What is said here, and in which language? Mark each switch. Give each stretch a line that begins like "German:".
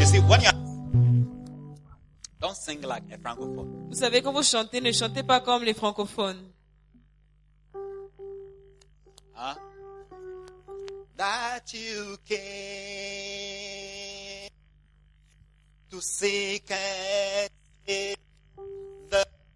English: You see, when you don't sing like a francophone.
French: Vous savez, quand vous chantez, ne chantez pas comme les francophones. Huh?
English: That you came to seek and save the Lord.